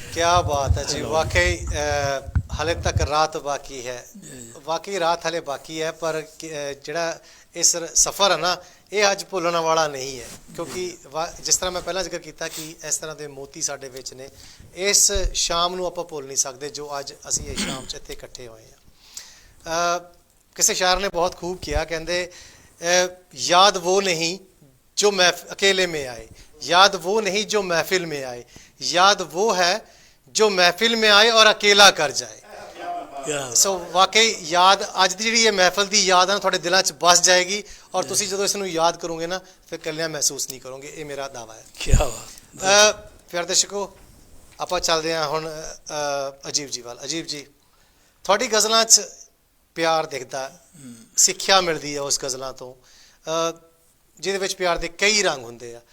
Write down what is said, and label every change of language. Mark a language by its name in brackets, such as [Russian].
[Hindi] क्या बात है जी, वाकई हले तक रात बाकी है, [Punjabi] वाकई रात हले बाकी है, पर ਜਿਹੜਾ ਇਸ ਸਫ਼ਰ ਹੈ ਨਾ, ਇਹ ਅੱਜ ਭੁੱਲਣ ਵਾਲਾ ਨਹੀਂ ਹੈ, ਕਿਉਂਕਿ ਜਿਸ ਤਰ੍ਹਾਂ ਮੈਂ ਪਹਿਲਾਂ ਜ਼ਿਕਰ ਕੀਤਾ ਕਿ ਇਸ ਤਰ੍ਹਾਂ ਦੇ ਮੋਤੀ ਸਾਡੇ ਵਿੱਚ ਨੇ। ਇਸ ਸ਼ਾਮ ਨੂੰ ਆਪਾਂ ਭੁੱਲ ਨਹੀਂ ਸਕਦੇ ਜੋ ਅੱਜ ਅਸੀਂ ਇਹ ਸ਼ਾਮ 'ਚ ਇੱਥੇ ਇਕੱਠੇ ਹੋਏ ਹਾਂ। ਕਿਸੇ ਸ਼ਾਇਰ ਨੇ ਬਹੁਤ ਖੂਬ ਕਿਹਾ, ਕਹਿੰਦੇ [Hindi] याद वो नहीं जो अकेले में आए, याद वो नहीं जो महफिल में आए, याद वो है जो महफिल में आए और अकेला कर जाए। [Punjabi] ਸੋ ਵਾਕਈ ਯਾਦ ਅੱਜ ਦੀ ਜਿਹੜੀ ਇਹ ਮਹਿਫਲ ਦੀ ਯਾਦ ਹੈ ਨਾ, ਤੁਹਾਡੇ ਦਿਲਾਂ 'ਚ ਬਸ ਜਾਏਗੀ, ਔਰ ਤੁਸੀਂ ਜਦੋਂ ਇਸ ਨੂੰ ਯਾਦ ਕਰੋਗੇ ਨਾ, ਫਿਰ ਇਕੱਲਿਆਂ ਮਹਿਸੂਸ ਨਹੀਂ ਕਰੋਗੇ। ਇਹ ਮੇਰਾ ਦਾਵਾ ਹੈ। ਕਿਆ ਬਾਤ। ਪਿਆਰੇ ਦਰਸ਼ਕੋ, ਆਪਾਂ ਚੱਲਦੇ ਹਾਂ ਹੁਣ ਅਜੀਬ ਜੀ ਵੱਲ। ਅਜੀਬ ਜੀ, ਤੁਹਾਡੀ ਗਜ਼ਲਾਂ 'ਚ ਪਿਆਰ ਦਿਖਦਾ, ਸਿੱਖਿਆ ਮਿਲਦੀ ਹੈ ਉਸ ਗਜ਼ਲਾਂ ਤੋਂ, ਜਿਹਦੇ ਵਿੱਚ ਪਿਆਰ ਦੇ ਕਈ ਰੰਗ ਹੁੰਦੇ ਆ।